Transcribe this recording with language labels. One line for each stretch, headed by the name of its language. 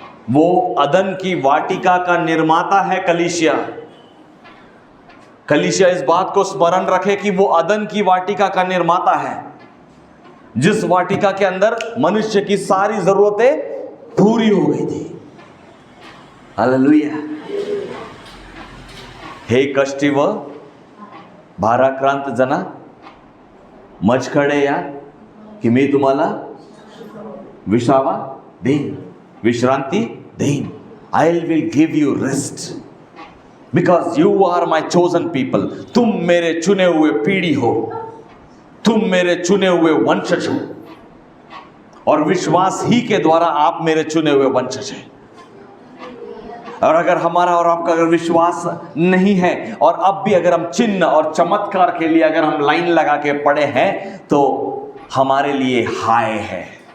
Hindi: वो अदन की वाटिका का निर्माता है कलीसिया। कलीसिया इस बात को स्मरण रखे कि वो अदन की वाटिका का निर्माता है, जिस वाटिका के अंदर मनुष्य की सारी जरूरतें पूरी हो गई थी। हालेलुया।
Marathi: हे कष्टी व भाराक्रांत जना, मजखडे या की मी तुम्हाला विसावा देईन, विश्रांती देईन.
English: I will give you rest because you are my chosen people.
Hindi: तुम मेरे चुने हुए पीढ़ी हो, तुम मेरे चुने हुए वंशज हो, और विश्वास ही के द्वारा आप मेरे चुने हुए वंशज हैं. और अगर हमारा और आपका अगर विश्वास नहीं है, और अब भी अगर हम चिन्ह और चमत्कार के लिए अगर हम लाइन लगा के पड़े हैं, तो हमारे लिए हाय है.